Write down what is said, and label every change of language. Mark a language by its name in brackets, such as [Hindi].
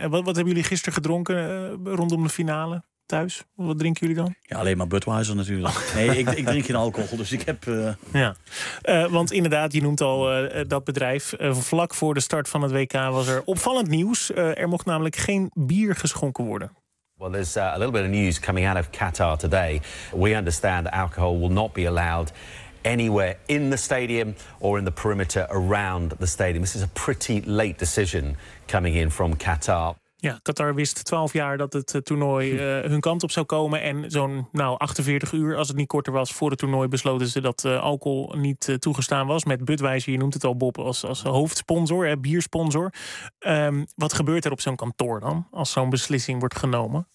[Dutch] Wat hebben jullie gisteren gedronken rondom de finale thuis? Wat drinken jullie dan? Ja, alleen maar Budweiser natuurlijk. Nee, ik drink geen alcohol, dus ik heb... Want inderdaad, je noemt al dat bedrijf. Vlak voor de start van het WK was er opvallend nieuws. Er mocht namelijk geen bier geschonken worden. [English] Well, there's a little bit of news coming out of Qatar today. We understand that alcohol will not be allowed anywhere in the stadium or in the perimeter around the stadium. This is a pretty late decision coming in from Qatar. [Dutch] Ja, Qatar wist 12 jaar dat het toernooi hun kant op zou komen. En zo'n 48 uur, als het niet korter was, voor het toernooi besloten ze dat alcohol niet toegestaan was. Met Budweiser, je noemt het al, Bob, als hoofdsponsor, biersponsor. Wat gebeurt er op zo'n kantoor dan, als zo'n beslissing wordt genomen?